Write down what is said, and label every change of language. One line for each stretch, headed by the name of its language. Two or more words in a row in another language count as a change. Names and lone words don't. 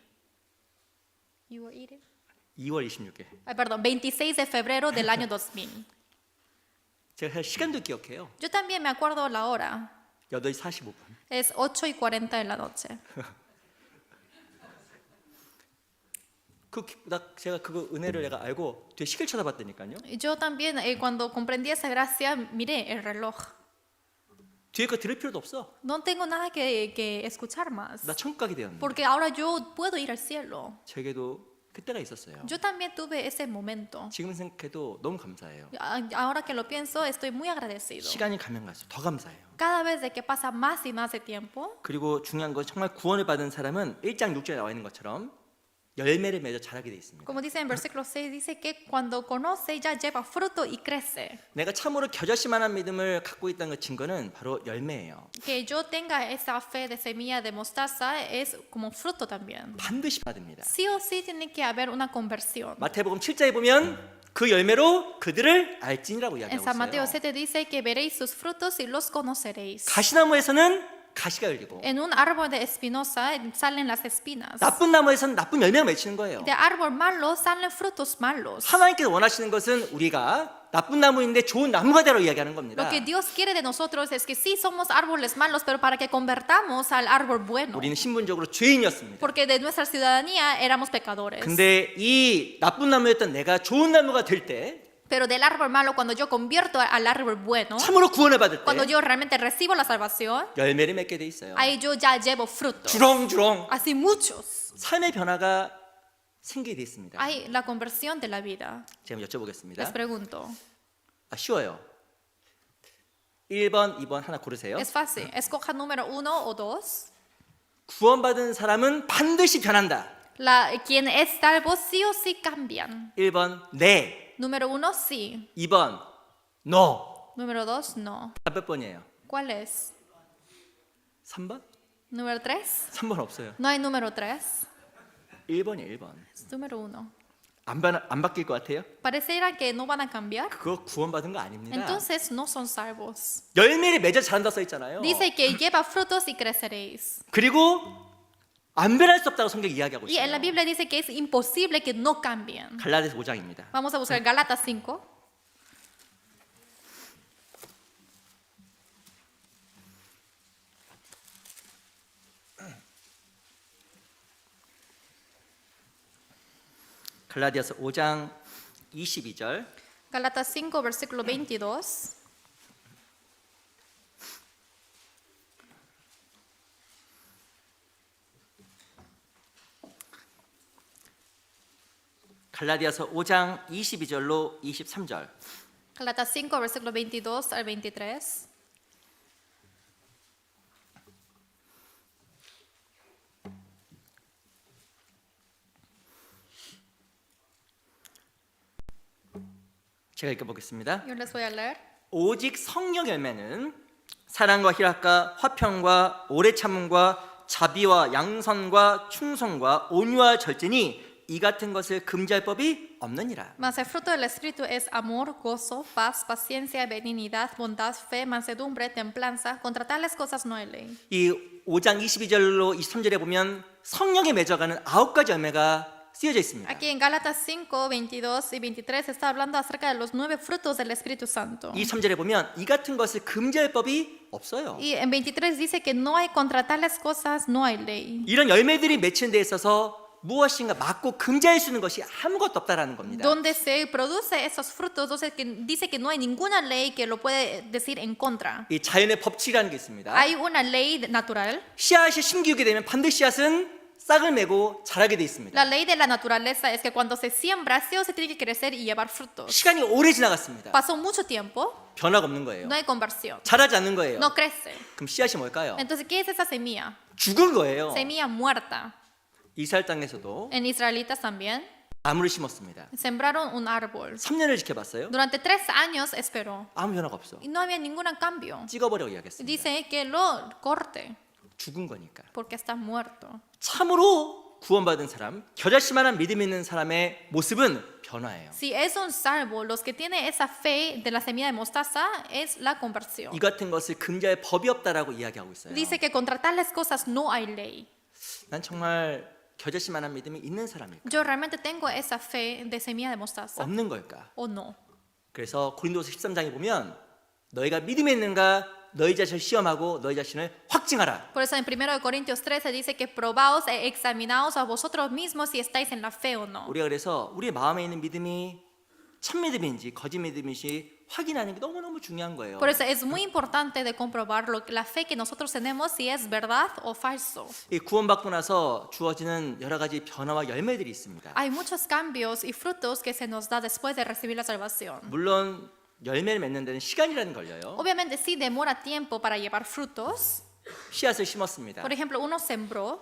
English: You were eating?
Korean: 2월 26일
Spanish: Perdón, 26 de febrero del año 2000.
Korean: 제가 사실 시간도 기억해요.
Spanish: Yo también me acuerdo la hora.
Korean: 8시 45분.
Spanish: Es 8:40 de la noche.
Korean: 제가 그거 은혜를 내가 알고 뒤에 시계를 쳐다봤다니까요.
Spanish: Yo también, cuando comprendí esa gracia, miré el reloj.
Korean: 뒤에 거 들을 필요도 없어.
Spanish: No tengo nada que escuchar más.
Korean: 나 천국 가게 되었는데.
Spanish: Porque ahora yo puedo ir al cielo.
Korean: 제게도 그때가 있었어요.
Spanish: Yo también tuve ese momento.
Korean: 지금 생각해도 너무 감사해요.
Spanish: Ahora que lo pienso, estoy muy agradecido.
Korean: 시간이 가면 갈수록 더 감사해요.
Spanish: Cada vez de que pasa más y más de tiempo,
Korean: 그리고 중요한 건 정말 구원을 받은 사람은 1장 6절에 나와 있는 것처럼 열매를 맺어 자라게 돼 있습니다.
Spanish: como dice en versículo 6, dice que cuando conoce ya lleva fruto y crece.
Korean: 내가 참으로 겨자씨만한 믿음을 갖고 있다는 그 증거는 바로 열매예요.
Spanish: Que yo tenga esa fe de semilla de mostaza es como fruto también.
Korean: 반드시 받습니다.
Spanish: Sí o sí tiene que haber una conversión.
Korean: 마태복음 7장에 보면 그 열매로 그들을 알지니라고
Spanish: En
Korean: 이야기하고
Spanish: San Mateo
Korean: 있어요.
Spanish: 7 dice que veréis sus frutos y los conoceréis.
Korean: 가시나무에서는 가시가 열리고
Spanish: En un árbol de espinosa salen las espinas.
Korean: 나쁜 나무에서는 나쁜 열매가 맺히는 거예요.
Spanish: De árbol malo salen frutos malos.
Korean: 하나님께서 원하시는 것은 우리가 나쁜 나무인데 좋은 나무가 되라고 이야기하는 겁니다.
Spanish: Lo que Dios quiere de nosotros es que sí somos árboles malos, pero para que convertamos al árbol bueno.
Korean: 우리는 신분적으로 죄인이었습니다.
Spanish: Porque de nuestra ciudadanía éramos pecadores.
Korean: 근데 이 나쁜 나무였던 내가 좋은 나무가 될 때,
Spanish: Pero del árbol malo, cuando yo convierto al árbol bueno,
Korean: 참으로 구원을 받을
Spanish: cuando
Korean: 때
Spanish: yo realmente recibo la salvación,
Korean: 열매를 맺게 돼 있어요.
Spanish: ahí yo ya llevo frutos.
Korean: 주렁주렁
Spanish: Así muchos.
Korean: 삶의 변화가 생기게 돼 있습니다.
Spanish: Hay la conversión de la vida.
Korean: 제가
Spanish: Les
Korean: 여쭤보겠습니다.
Spanish: pregunto.
Korean: 쉬워요. 1번, 2번 하나 고르세요.
Spanish: Es fácil. Escoja número 1 o 2.
Korean: 구원받은 사람은 반드시 변한다.
Spanish: Quien es salvo sí o sí cambian.
Korean: 1번 네,
Spanish: Número 1, sí.
Korean: 2번 no.
Spanish: Número 2, no.
Korean: 몇 번이에요?
Spanish: ¿Cuál es?
Korean: 3번?
Spanish: Número 3.
Korean: 3번 없어요.
Spanish: No hay número 3.
Korean: 1번이에요, 1번.
Spanish: Es número 1.
Korean: 안 바뀔 것 같아요?
Spanish: Pareciera que no van a cambiar.
Korean: 그거 구원받은 거 아닙니다.
Spanish: Entonces no son salvos.
Korean: 열매를 맺어 자란다 써 있잖아요.
Spanish: Dice que lleva frutos y creceréis.
Korean: 그리고 안 변할 수 없다고 성경이 이야기하고
Spanish: Y en la
Korean: 있어요.
Spanish: Biblia dice que es imposible que no cambien.
Korean: 갈라디아서 5장입니다.
Spanish: Vamos a buscar Gálatas 5.
Korean: 갈라디아서 5장 22절.
Spanish: Gálatas 5, versículo 22.
Korean: 갈라디아서 5장 22절로 23절.
Spanish: Gálatas 5, versículo 22 al 23.
Korean: 제가 읽어보겠습니다.
Spanish: Yo les voy a leer.
Korean: 오직 성령 열매는 사랑과 희락과 화평과 오래 참음과 자비와 양선과 충성과 온유와 절제니 이 같은 것을 금지할 법이 없느니라.
Spanish: Mas el fruto del Espíritu es amor, gozo, paz, paciencia, benignidad, bondad, fe, mansedumbre, templanza. Contra tales cosas no hay ley.
Korean: 이 5장 22절로 23절에 보면 성령에 맺어가는 9가지 열매가 쓰여져 있습니다.
Spanish: Aquí en Gálatas 5, 22 y 23 está hablando acerca de los 9 frutos del Espíritu Santo.
Korean: 23절에 보면 이 같은 것을 금지할 법이 없어요.
Spanish: Y en 23 dice que no hay contra tales cosas, no hay ley.
Korean: 이런 열매들이 맺히는 데 있어서 무엇인가 막고 금지할 수 있는 것이 아무것도 없다라는 겁니다.
Spanish: Donde se produce esos frutos, entonces dice que no hay ninguna ley que lo puede decir en contra.
Korean: 이 자연의 법칙이라는 게 있습니다.
Spanish: Hay una ley natural.
Korean: 씨앗이 심기우게 되면 반드시 씨앗은 싹을 메고 자라게 돼 있습니다.
Spanish: La ley de la naturaleza es que cuando se siembra, sí o sí tiene que crecer y llevar frutos.
Korean: 시간이 오래 지나갔습니다.
Spanish: Pasó mucho tiempo,
Korean: 변화가 없는 거예요.
Spanish: no hay conversión,
Korean: 자라지 않는 거예요.
Spanish: no crece.
Korean: 그럼 씨앗이 뭘까요?
Spanish: Entonces, ¿qué es esa semilla?
Korean: 죽은 거예요.
Spanish: Semilla muerta.
Korean: 이스라엘 땅에서도
Spanish: En israelitas también
Korean: 나무를 심었습니다.
Spanish: sembraron un árbol.
Korean: 3년을 지켜봤어요.
Spanish: Durante 3 años esperó
Korean: 아무 변화가 없어.
Spanish: y no había ningún cambio.
Korean: 찍어버리고 이야기했습니다.
Spanish: Dice que lo corte
Korean: 죽은 거니까.
Spanish: porque está muerto.
Korean: 참으로 구원받은 사람, 겨자씨만한 믿음 있는 사람의 모습은 변화예요.
Spanish: Si es un salvo, los que tienen esa fe de la semilla de mostaza es la conversión.
Korean: 이 같은 것을 금지할 법이 없다라고 이야기하고 있어요.
Spanish: Dice que contra tales cosas no hay ley.
Korean: 난 정말 겨자씨만한 믿음이 있는 사람일까?
Spanish: Yo realmente tengo esa fe de semilla de mostaza
Korean: 없는 걸까?
Spanish: o no.
Korean: 그래서 고린도서 13장에 보면 너희가 믿음이 있는가 너희 자신을 시험하고 너희 자신을 확증하라.
Spanish: Por eso en 1 Corintios 13 dice que probaos e examinaos a vosotros mismos si estáis en la fe o no.
Korean: 우리가 그래서 우리 마음에 있는 믿음이 참 믿음인지 거짓 믿음인지 확인하는 게 너무너무 중요한 거예요.
Spanish: Por eso es muy importante de comprobar la fe que nosotros tenemos si es verdad o falso.
Korean: 이 구원받고 나서 주어지는 여러 가지 변화와 열매들이 있습니다.
Spanish: Hay muchos cambios y frutos que se nos da después de recibir la salvación.
Korean: 물론 열매를 맺는 데는 시간이라는 걸려요.
Spanish: Obviamente sí demora tiempo para llevar frutos.
Korean: 씨앗을 심었습니다.
Spanish: Por ejemplo, uno sembró,